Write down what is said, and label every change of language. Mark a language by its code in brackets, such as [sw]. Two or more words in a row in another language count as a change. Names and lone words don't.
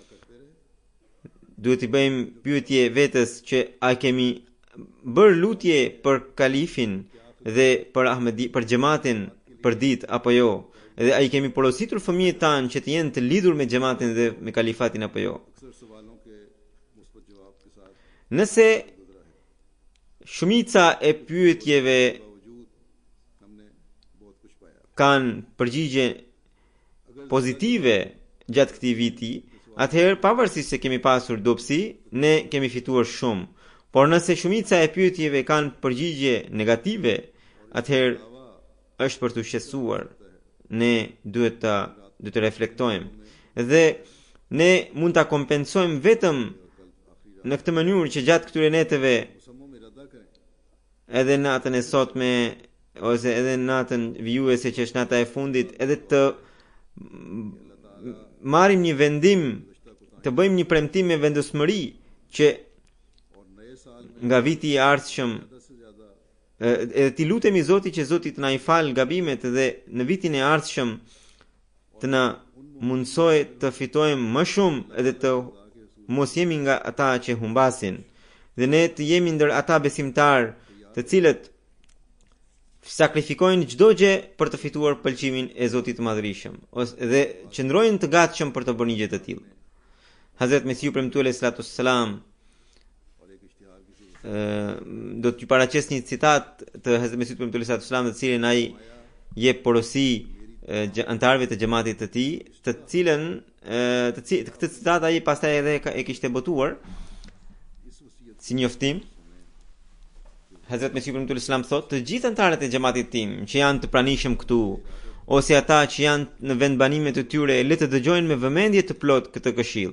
[sq] Duhet i bëjmë pyetje vetes që a kemi bërë lutje për kalifin dhe për xhamatin për ditë apo jo? Dhe a i kemi porositur fëmijët tanë që të jenë të lidhur me xhamatin dhe me kalifatin apo jo? [ur] اکثر سوالوں کے مثبت جواب کے ساتھ [sq] Nëse shumica e pyetjeve [ur] باوجود ہم نے بہت کچھ پایا. [sq] kanë përgjigje pozitive gjatë këtij viti, atëherë pavarësisht se kemi pasur dobësi, ne kemi fituar shumë. Por nëse shumica e pyetjeve kanë përgjigje negative, atëherë është për të shqetësuar. Ne duhet të reflektojmë dhe ne mund ta kompensojmë vetëm në këtë mënyrë që gjatë këtyre neteve [ur] مصمم ارادہ کریں [sq] edhe natën e sotme ose edhe natën vijuese që është nata e fundit, edhe të marrim një vendim, të bëjmë një premtim me vendosmëri që [ur] اور نئے سال میں [sq] nga viti i ardhshëm [ur] زیادہ سے زیادہ [sq] edhe ti lutemi Zotit që Zoti të na i fal gabimet dhe në vitin e ardhshëm të na mundsoj të fitojmë më shumë edhe të mos jemi nga ata që humbasin dhe ne të jemi ndër ata besimtar të cilët sakrifikojnë çdo gjë për të fituar pëlqimin e Zotit të Madhërisëm dhe qëndrojnë të gatshëm për të bërë një gjë të tillë. Hazrat Mesiu premtuar [ar] عليه الصلاة والسلام [ur] اور ایک اشتہار کسی [sq] do t'ju paraqes një citat të Hazrat Mesihut premtuesi [ar] صلى الله عليه وسلم, [sq] të cilin ai jep porosi antarëve të xhamatit të tij, të cilën këtë citat ai pastaj edhe e kishte botuar si njoftim. Hazrat Mesihut premtuesi [ar] صلى الله عليه وسلم [sq] thotë, të gjithë antarët e xhamatit tim që janë të pranishëm këtu, ose ata që janë në vendbanime të tyre, le të dëgjojnë me vëmendje të plot këtë këshill.